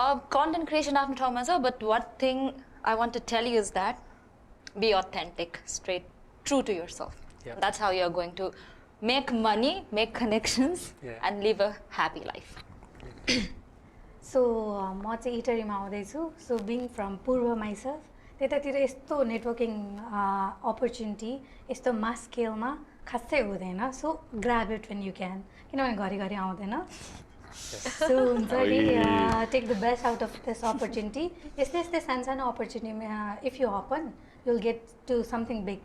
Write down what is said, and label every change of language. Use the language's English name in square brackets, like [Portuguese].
[English] Content creation [Nepali] आफ्नो ठाउँमा छ, [English] but one thing I want to tell you is that be authentic, straight, true to yourself. Yeah. That's how you're going to make money, make connections, and live a happy life. [Nepali] So म चाहिँ इटरीमा आउँदैछु. [English] So being from Purva myself, [Nepali] त्यतातिर यस्तो networking opportunity यस्तो मास स्केलमा खासै हुँदैन. [English] So grab it when you can. [Nepali] किनभने घरिघरि आउँदैन. [English] So [Nepali] हुन्छ नि [English] take the best out of this opportunity. [Nepali] यस्तै यस्तै सानो अपर्च्युनिटीमा [English] if you open, you'll get to something big.